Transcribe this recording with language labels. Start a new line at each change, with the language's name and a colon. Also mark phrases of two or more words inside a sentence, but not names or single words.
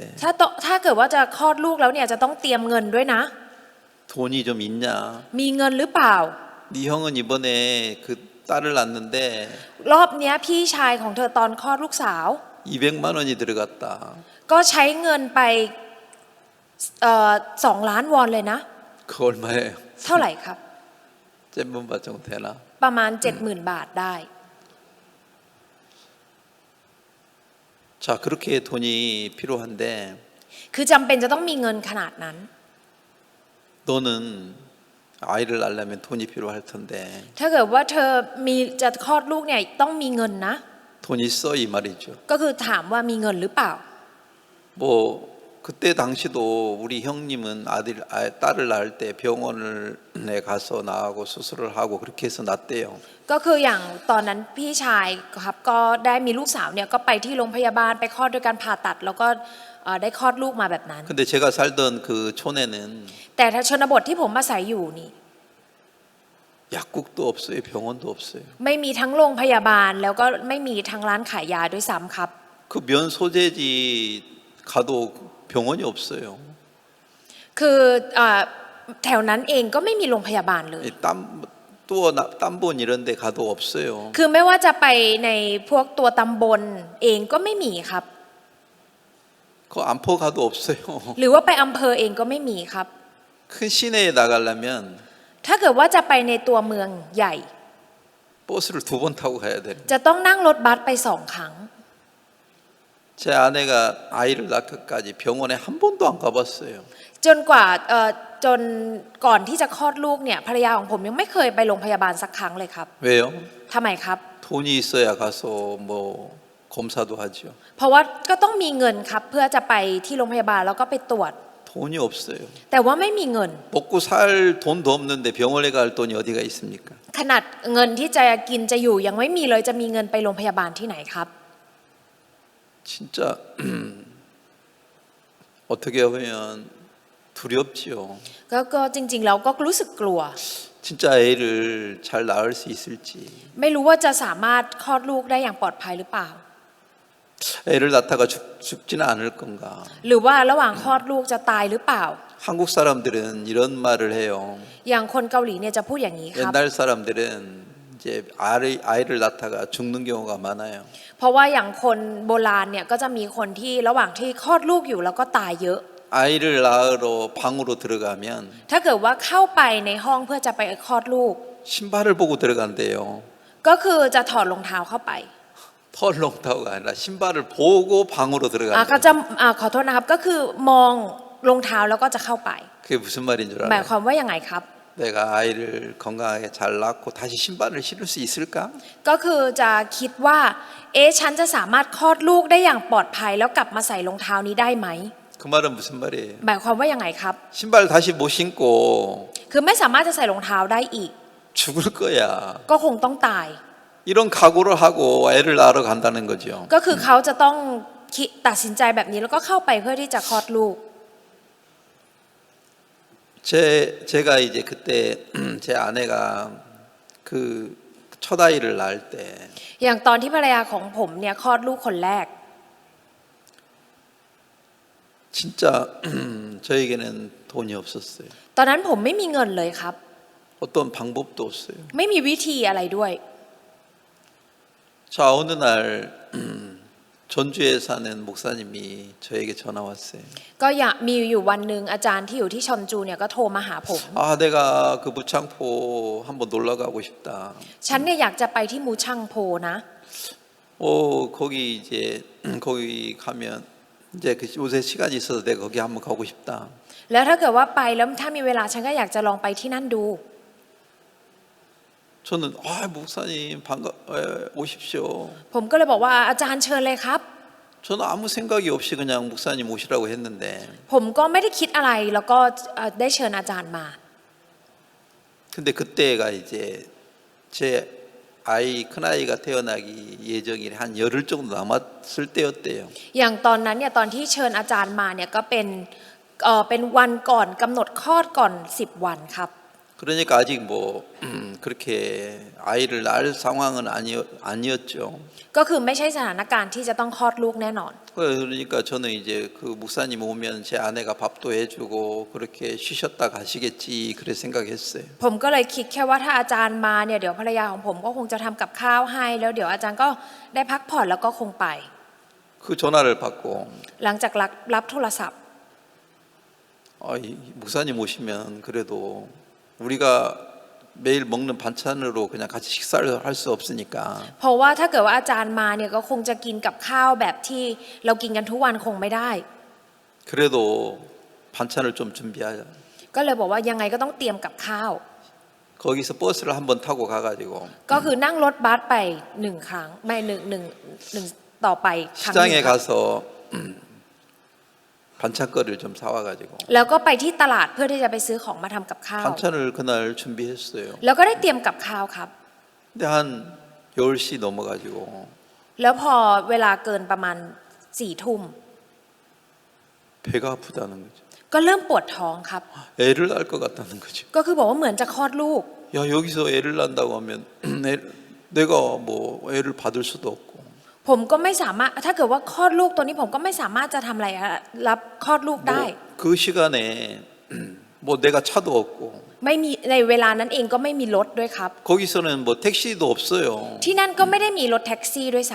Thai: ถ้าเกิดว่าจะคลอดลูกแล้วเนี่ยจะต้องเตรียมเงินด้วยนะ
Korean: 돈이 좀 있냐?
Thai: มีเงินหรือเปล่า
Korean: 네 형은 이번에 그 딸을 낳는데
Thai: รอบเนี้ยพี่ชายของเธอตอนคลอดลูกสาว
Korean: 200만 원이 들어갔다.
Thai: ก็ใช้เงินไป2 ล้านวอนเลยนะ
Korean: 그 얼마예요?
Thai: เท่าไหร่ครับ
Korean: 잼문바 정도 되나?
Thai: ประมาณ 70,000 บาทได้
Korean: 자, 그렇게 돈이 필요한데
Thai: คือจำเป็นจะต้องมีเงินขนาดนั้น
Korean: 너는 아이를 낳으려면 돈이 필요할 텐데
Thai: ถ้าเกิดว่าเธอจะคลอดลูกเนี่ยต้องมีเงินนะ
Korean: 돈 있어 이 말이죠.
Thai: ก็คือถามว่ามีเงินหรือเปล่า
Korean: 뭐 그때 당시도 우리 형님은 딸을 낳을 때 병원에 가서 나하고 수술을 하고 그렇게 해서 낳대요.
Thai: ก็คืออย่างตอนนั้นพี่ชายครับก็ได้มีลูกสาวเนี่ยก็ไปที่โรงพยาบาลไปคลอดด้วยการผ่าตัดแล้วก็ได้คลอดลูกมาแบบนั้น
Korean: 근데 제가 살던 그 촌에는
Thai: แต่ถ้าชนบทที่ผมอาศัยอยู่นี่
Korean: 약국도 없어요. 병원도 없어요.
Thai: ไม่มีทั้งโรงพยาบาลแล้วก็ไม่มีทั้งร้านขายยาด้วยซ้ำครับ
Korean: 그 면 소재지 가도 병원이 없어요.
Thai: คือแถวนั้นเองก็ไม่มีโรงพยาบาลเลย
Korean: 땀본 이런 데 가도 없어요.
Thai: คือไม่ว่าจะไปในพวกตัวตำบลเองก็ไม่มีครับ
Korean: 그 안포 가도 없어요.
Thai: หรือว่าไปอำเภอเองก็ไม่มีครับ
Korean: 큰 시내에 나가려면
Thai: ถ้าเกิดว่าจะไปในตัวเมืองใหญ่
Korean: 버스를 2번 타고 가야 돼요.
Thai: จะต้องนั่งรถบัสไป2 ครั้ง
Korean: 제 아내가 아이를 낳기까지 병원에 한 번도 안 가봤어요.
Thai: จนกว่าจนก่อนที่จะคลอดลูกเนี่ยภรรยาของผมยังไม่เคยไปโรงพยาบาลสักครั้งเลยครับ
Korean: 왜요?
Thai: ทำไมครับ
Korean: 돈이 있어야 가서 뭐 검사도 하죠.
Thai: เพราะว่าก็ต้องมีเงินครับเพื่อจะไปที่โรงพยาบาลแล้วก็ไปตรวจ
Korean: 돈이 없어요.
Thai: แต่ว่าไม่มีเงิน
Korean: 먹고 살 돈도 없는데 병원에 갈 돈이 어디가 있습니까?
Thai: ขนาดเงินที่จะกินจะอยู่ยังไม่มีเลยจะมีเงินไปโรงพยาบาลที่ไหนครับ
Korean: 진짜 어떻게 보면 두렵지요.
Thai: ก็จริงๆแล้วก็รู้สึกกลัว
Korean: 진짜 애를 잘 낳을 수 있을지.
Thai: ไม่รู้ว่าจะสามารถคลอดลูกได้อย่างปลอดภัยหรือเปล่า
Korean: 애를 낳다가 죽지는 않을 건가.
Thai: หรือว่าระหว่างคลอดลูกจะตายหรือเปล่า
Korean: 한국 사람들은 이런 말을 해요.
Thai: อย่างคนเกาหลีเนี่ยจะพูดอย่างนี้ครับ
Korean: 옛날 사람들은 이제 아이를 낳다가 죽는 경우가 많아요.
Thai: เพราะว่าอย่างคนโบราณเนี่ยก็จะมีคนที่ระหว่างที่คลอดลูกอยู่แล้วก็ตายเยอะ
Korean: 아이를 낳으러 방으로 들어가면
Thai: ถ้าเกิดว่าเข้าไปในห้องเพื่อจะไปคลอดลูก
Korean: 신발을 보고 들어간대요.
Thai: ก็คือจะถอดรองเท้าเข้าไป
Korean: 털롱타고가 아니라 신발을 보고 방으로
Thai: เขา
Korean: 들어간대요.
Thai: จะขอโทษนะครับก็คือมองรองเท้าแล้วก็จะเข้าไป
Korean: 그게 무슨 말인 줄
Thai: หมาย
Korean: 알아요?
Thai: ความว่ายังไงครับ
Korean: 내가 아이를 건강하게 잘 낳고 다시 신발을 신을 수 있을까?
Thai: ก็คือจะคิดว่าฉันจะสามารถคลอดลูกได้อย่างปลอดภัยแล้วกลับมาใส่รองเท้านี้ได้ไหม
Korean: 그 말은 무슨 말이에요?
Thai: หมายความว่ายังไงครับ
Korean: 신발 다시 못 신고
Thai: คือไม่สามารถจะใส่รองเท้าได้อีก
Korean: 죽을 거야.
Thai: ก็คงต้องตาย
Korean: 이런 각오를 하고 애를 낳으러 간다는 거죠.
Thai: ก็คือเขาจะต้องตัดสินใจแบบนี้แล้วก็เข้าไปเพื่อที่จะคลอดลูก
Korean: 제가 이제 그때 제 아내가 그 첫 아이를 낳을 때
Thai: อย่างตอนที่ภรรยาของผมเนี่ยคลอดลูกคนแรก
Korean: 진짜 저에게는 돈이 없었어요.
Thai: ตอนนั้นผมไม่มีเงินเลยครับ
Korean: 어떤 방법도 없어요.
Thai: ไม่มีวิธีอะไรด้วย
Korean: 자 어느 날 전주에 사는 목사님이 저에게 전화 왔어요.
Thai: ก็อยากมีอยู่วันหนึ่งอาจารย์ที่อยู่ที่ชอนจูเนี่ยก็โทรมาหาผม
Korean: 아 내가 그 무창포 한번 놀러 가고 싶다.
Thai: ฉันเนี่ยอยากจะไปที่มูชังโพนะ
Korean: 거기 이제 거기 가면 이제 그 요새 시간이 있어서 내가 거기 한번 가고 싶다.
Thai: แล้วถ้าเกิดว่าไปแล้วถ้ามีเวลาฉันก็อยากจะลองไปที่นั่นดู
Korean: 저는 목사님 오십시오.
Thai: ผมก็เลยบอกว่าอาจารย์เชิญเลยครับ
Korean: 저는 아무 생각이 없이 그냥 목사님 오시라고 했는데
Thai: ผมก็ไม่ได้คิดอะไรแล้วก็ได้เชิญอาจารย์มา
Korean: 근데 그때가 이제 제 아이 큰아이가 태어나기 예정이 한 열흘 정도 남았을 때였대요.
Thai: อย่างตอนนั้นเนี่ยตอนที่เชิญอาจารย์มาเนี่ยก็เป็นวันก่อนกำหนดคลอดก่อน10 วันครับ
Korean: 그러니까 아직 뭐 그렇게 아이를 낳을 상황은 아니었죠.
Thai: ก็คือไม่ใช่สถานการณ์ที่จะต้องคลอดลูกแน่นอน
Korean: 그러니까 저는 이제 그 목사님 오면 제 아내가 밥도 해주고 그렇게 쉬셨다 가시겠지 그래 생각했어요.
Thai: ผมก็เลยคิดแค่ว่าถ้าอาจารย์มาเนี่ยเดี๋ยวภรรยาของผมก็คงจะทำกับข้าวให้แล้วเดี๋ยวอาจารย์ก็ได้พักผ่อนแล้วก็คงไป
Korean: 그 전화를 받고
Thai: หลังจากรับโทรศัพท์
Korean: 목사님 오시면 그래도 우리가 매일 먹는 반찬으로 그냥 같이 식사를 할 수 없으니까
Thai: เพราะว่าถ้าเกิดว่าอาจารย์มาเนี่ยก็คงจะกินกับข้าวแบบที่เรากินกันทุกวันคงไม่ได้
Korean: 그래도 반찬을 좀 준비하자.
Thai: ก็เลยบอกว่ายังไงก็ต้องเตรียมกับข้าว
Korean: 거기서 버스를 한번 타고 가가지고
Thai: ก็คือนั่งรถบัสไป1 ครั้งไม่หนึ่งต่อไปครั้งหนึ่ง
Korean: 시장에
Thai: ครับ
Korean: 가서 반찬거리를 좀 사와가지고
Thai: แล้วก็ไปที่ตลาดเพื่อที่จะไปซื้อของมาทำกับข้าว
Korean: 반찬을 그날 준비했어요.
Thai: แล้วก็ได้เตรียมกับข้าวครับ
Korean: 근데 한 10시 넘어가지고
Thai: แล้วพอเวลาเกินประมาณ4 ทุ่ม
Korean: 배가 아프다는 거죠.
Thai: ก็เริ่มปวดท้องครับ
Korean: 애를 낳을 것 같다는 거죠.
Thai: ก็คือบอกว่าเหมือนจะคลอดลูก
Korean: 야 여기서 애를 낳는다고 하면 내가 뭐 애를 받을 수도 없고
Thai: ผมก็ไม่สามารถถ้าเกิดว่าคลอดลูกตัวนี้ผมก็ไม่สามารถจะทำอะไรรับคลอดลูกได้
Korean: 그 시간에 뭐 내가 차도 없고
Thai: ไม่มีในเวลานั้นเองก็ไม่มีรถด้วยครับ
Korean: 거기서는 뭐 택시도 없어요.
Thai: ที่นั่นก็ไม่ได้มีรถแท็กซี่ด้วยซ้